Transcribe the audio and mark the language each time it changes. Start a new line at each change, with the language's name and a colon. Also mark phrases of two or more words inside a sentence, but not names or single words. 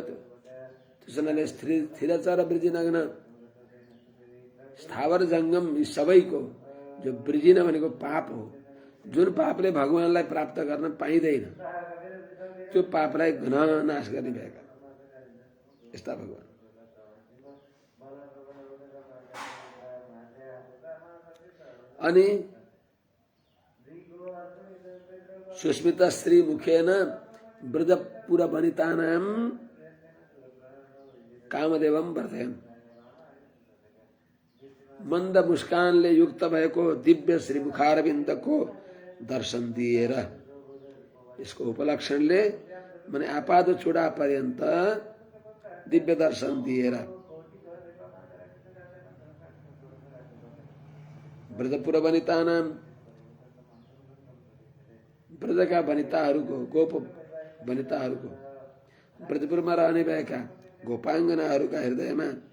Nepali: त्यसैले
Sanskrit: स्थिरचर वृजिनग्न
Nepali: स्थावर जंगम यी सबैको जो वृजिन भनेको पाप हो। जुन पापले भगवानलाई प्राप्त गर्न पाइँदैन, त्यो पापलाई घन नाश गर्ने भएका यस्ता भगवान।
Sanskrit: अनि सुस्मित श्री मुखेन वृद्धपुर वनितानां कामदेवम वर्धयन्।
Nepali: मन्द मुस्कानले युक्त भएको दिव्य श्री मुखारविन्दको दर्शन दिएर, यसको उपलक्षणले माने आपाद चूडा पर्यन्त दिव्य दर्शन दिएर
Sanskrit: ब्रजपुर वनितानां,
Nepali: ब्रजका वनिताहरूको, गोप वनिताहरूको, ब्रजपुरमा रहने भएका गोपाङ्गनाहरूका हृदयमा